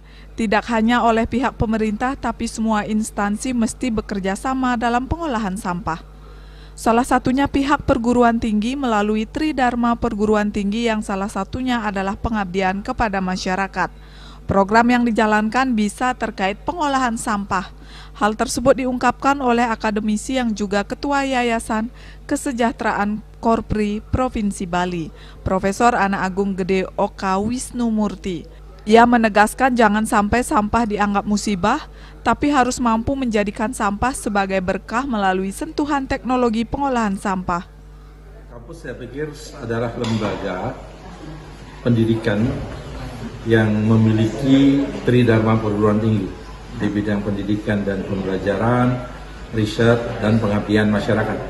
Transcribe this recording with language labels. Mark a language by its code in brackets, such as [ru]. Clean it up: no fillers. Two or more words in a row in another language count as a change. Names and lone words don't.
[id] Tidak hanya oleh pihak pemerintah, tapi semua instansi mesti bekerja sama dalam pengolahan sampah. Salah satunya pihak perguruan tinggi melalui Tridharma perguruan tinggi yang salah satunya adalah pengabdian kepada masyarakat. Program yang dijalankan bisa terkait pengolahan sampah. Hal tersebut diungkapkan oleh akademisi yang juga Ketua Yayasan Kesejahteraan Korpri Provinsi Bali, Profesor Ana Agung Gede Oka Wisnu Murti. Ia menegaskan jangan sampai sampah dianggap musibah, tapi harus mampu menjadikan sampah sebagai berkah melalui sentuhan teknologi pengolahan sampah. Kampus saya pikir adalah lembaga pendidikan yang memiliki Tridharma perguruan tinggi di bidang pendidikan dan pembelajaran, riset, dan pengabdian masyarakat.